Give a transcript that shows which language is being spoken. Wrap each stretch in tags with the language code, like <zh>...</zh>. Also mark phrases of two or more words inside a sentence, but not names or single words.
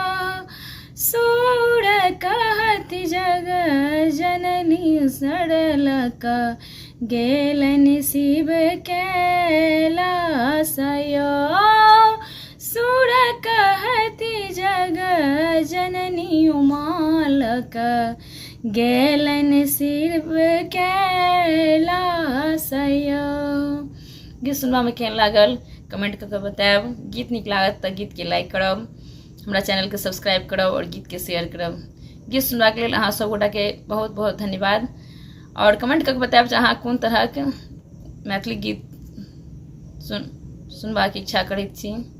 <mai>सूर कहति जग जननी सड़लक गेलन शिव कैलासया सूर कहति जग जननी उमालक गेलन शिव कैलासया। गीत सुनबा में केहन लागल कमेंट करके बताएब। गीत नीक लागत तो गीत के लाइक करब, हमरा चैनल के सब्सक्राइब करब और गीत के शेयर करब। गीत सुनबा के लेल अहाँ सब गोटा के बहुत बहुत धन्यवाद और कमेंट करके बताएब जे अहाँ कोन तरह के मैथिली गीत सुनबा के इच्छा करैत छी।</mai>